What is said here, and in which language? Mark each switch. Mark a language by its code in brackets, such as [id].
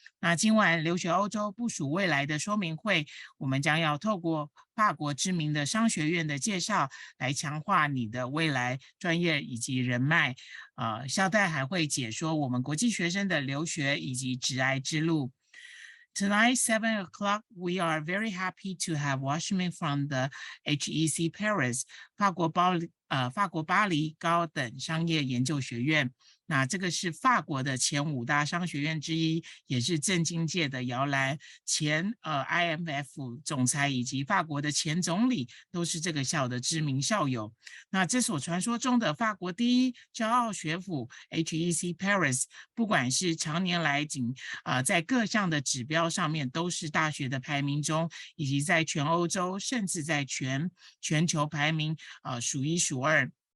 [zh] 那今晚留学欧洲部署未来的说明会，我们将要透过法国知名的商学院的介绍，来强化你的未来专业以及人脉。校代还会解说我们国际学生的留学以及职涯之路。 [en] Tonight, 7 o'clock, we are very happy to have Washington from the HEC Paris, [zh] 法国巴黎高等商业研究学院。那这个是法国的前5大商学院之一，也是政经界的摇篮，前IMF 总裁以及法国的前总理都是这个校的知名校友。那这所传说中的法国第一骄傲学府 HEC Paris， 不管是常年来在各项的指标上面都是大学的排名中，以及在全欧洲甚至在全球排名数1数2。